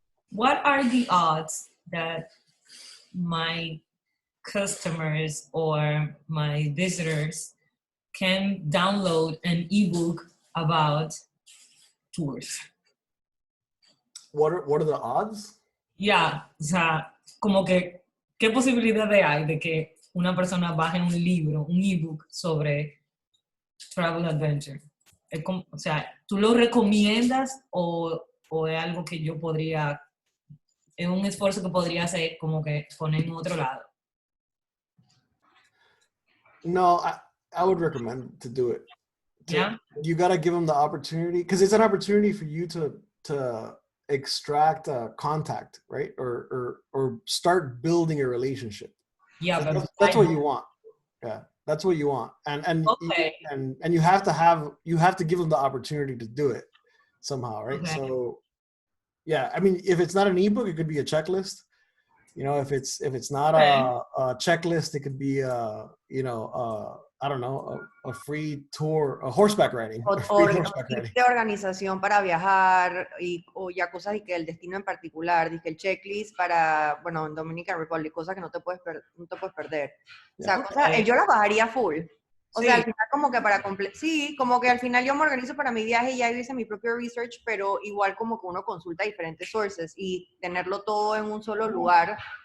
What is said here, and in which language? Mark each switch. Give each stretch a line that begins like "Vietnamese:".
English: What are the odds that my customers or my visitors can download an ebook about tours? What are the odds?
Spanish: Ya, o sea, como que, ¿qué posibilidades hay de que una persona baje un libro, un ebook sobre travel adventure? Es como, o sea, ¿tú lo recomiendas o es algo que yo podría, es un esfuerzo que podría hacer como que poner en otro lado?
English: No, I would recommend to do it. Yeah. You got to give them the opportunity, because it's an opportunity for you to extract contact, right? Or start building a relationship. Yeah, that's what you want. Yeah, that's what you want. And okay. and you have to give them the opportunity to do it somehow, right? Okay. So yeah, I mean, if it's not an ebook, it could be a checklist. You know, if it's not a checklist, it could be I don't know, a free tour, a horseback riding.
Spanish: O de organización para viajar o ya cosas y que el destino en particular, dije el checklist para, bueno, en Dominican Republic, cosas que no te puedes perder. O sea, yo las bajaría full. O sea, al final como que como que al final yo me organizo para mi viaje y ya hice mi propio research, pero igual como que uno consulta diferentes sources y tenerlo todo en un solo lugar.